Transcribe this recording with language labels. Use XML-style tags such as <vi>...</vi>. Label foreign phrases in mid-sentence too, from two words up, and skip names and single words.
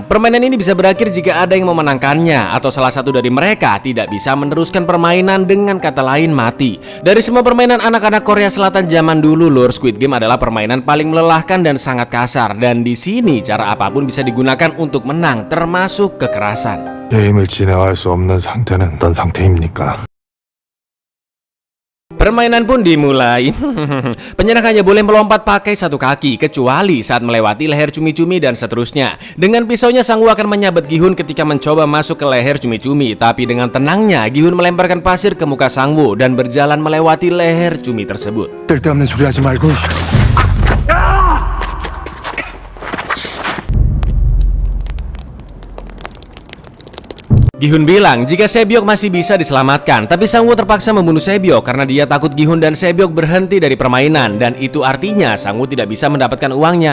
<id>Permainan ini bisa berakhir jika ada yang memenangkannya atau salah satu dari mereka tidak bisa meneruskan permainan, dengan kata lain mati. Dari semua permainan anak-anak Korea Selatan zaman dulu, lur, Squid Game adalah permainan paling melelahkan dan sangat kasar. Dan di sini cara apapun bisa digunakan untuk menang, termasuk kekerasan.</id> <ko>게임을 진행할 수 없는 상태는 어떤 상태입니까?</ko> <id>Permainan pun dimulai. Penyerang hanya boleh melompat pakai satu kaki, kecuali saat melewati leher cumi-cumi dan seterusnya. Dengan pisaunya, Sang-woo akan menyabet Gi-hun ketika mencoba masuk ke leher cumi-cumi. Tapi dengan tenangnya, Gi-hun melemparkan pasir ke muka Sang-woo dan berjalan melewati leher cumi tersebut.</id> <ko>쓸데없는 소리 하지 말고.</ko> <id>Gi-hun bilang jika Sebyok masih bisa diselamatkan, tapi Sang-woo terpaksa membunuh Sebyok karena dia takut Gi-hun dan Sebyok berhenti dari permainan, dan itu artinya Sang-woo tidak bisa mendapatkan uangnya.</id>